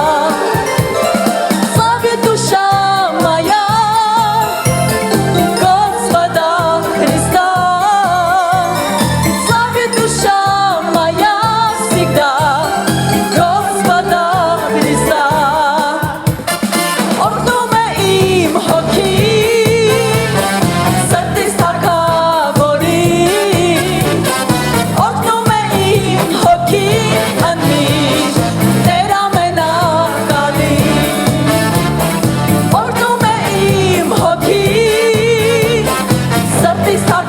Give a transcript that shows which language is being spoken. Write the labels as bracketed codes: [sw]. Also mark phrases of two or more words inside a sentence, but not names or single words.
[ru] Славит душа моя Господа Христа Славит душа моя всегда Господа Христа [hy] Օրհնում է իմ հոգին Սրտիս թագավորին Օրհնում է իմ հոգին միշտ Տեր ամենակալին Օրհնում է իմ հոգին Սրտիս